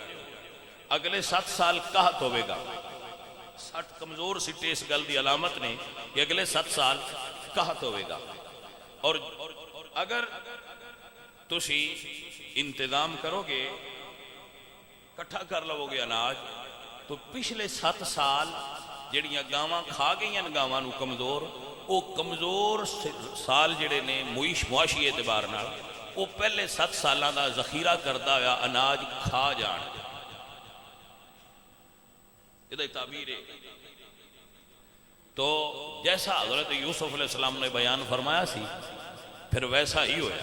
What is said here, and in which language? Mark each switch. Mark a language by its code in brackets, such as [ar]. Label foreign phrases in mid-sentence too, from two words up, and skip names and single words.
[pa] اگلے 7 سال قحط ہوے گا. 60 کمزور سٹے اس گل دی علامت نے کہ اگلے 7 سال قحط ہوے گا. اور اگر تسی انتظام کرو گے کٹھا کر لو گے اناج تو پچھلے 7 سال جڑیاں گاواں کھا گئیاں گاواں نو کمزور وہ کمزور سال جڑے نے معاشی اعتبار نال وہ پہلے 7 سالاں دا ذخیرہ کردہ ہوا اناج کھا جان گے. [ur] یہ تعبیر ہے. [pa] تو جیسا حضرت یوسف علیہ السلام نے بیان فرمایا سی پھر ویسا ہی ہویا.